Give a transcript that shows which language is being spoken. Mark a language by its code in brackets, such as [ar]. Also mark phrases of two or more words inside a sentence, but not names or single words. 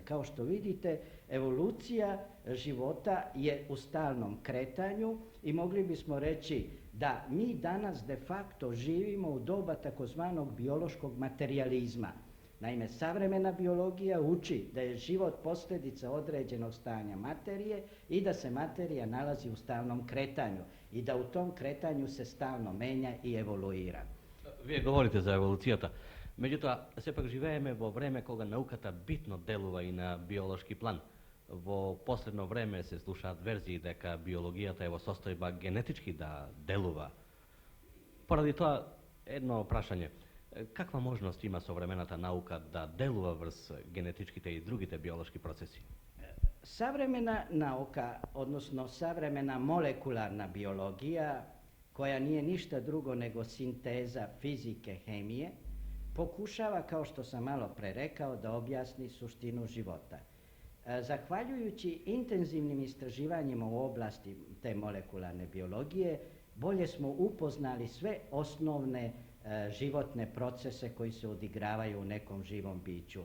[sr] Kao što vidite, evolucija života je u stalnom kretanju i mogli bismo reći da mi danas [la] de facto [sr] živimo u doba takozvanog biološkog materijalizma. Naime, savremena biologija uči da je život posljedica određenog stanja materije i da se materija nalazi u stalnom kretanju i da u tom kretanju se stalno menja i evoluira. [mk] Вие говорите за еволуцијата, меѓутоа сепак живееме во време кога науката битно делува и на биолошки план. Во последно време се слушаат верзии дека биологијата е во состојба генетички да делува. Поради тоа, едно прашање. Каква можност има современата наука да делува врз генетичките и другите биолошки процеси? [sr] Savremena nauka, odnosno savremena molekularna biologija, koja nije ništa drugo nego sinteza fizike, hemije, pokušava, kao što sam malo pre rekao, da objasni suštinu života. Zahvaljujući intenzivnim istraživanjima u oblasti te molekularne biologije, bolje smo upoznali sve osnovne životne procese koji se odigravaju u nekom živom biću.